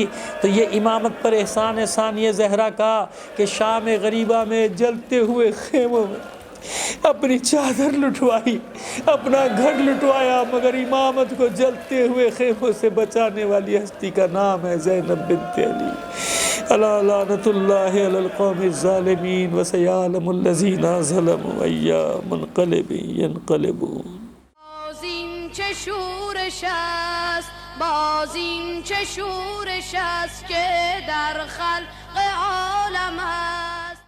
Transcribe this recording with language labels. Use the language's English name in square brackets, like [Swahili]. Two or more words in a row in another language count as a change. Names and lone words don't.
[Urdu] تو یہ امامت پر احسان ثانیہ زہرا کا کہ شام غریبہ میں جلتے ہوئے خیموں میں اپنی چادر لٹوائی، اپنا گھر لٹوایا، مگر امامت کو جلتے ہوئے خیموں سے بچانے والی ہستی کا نام ہے زینب بنت علی۔ [Arabic] الا لعنت اللہ علی القوم الظالمین وسیعلم الذین ظلموا ای منقلب ینقلبون۔ [Persian] باز این چه شورش است، باز این چه شورش است که در خلق عالم است.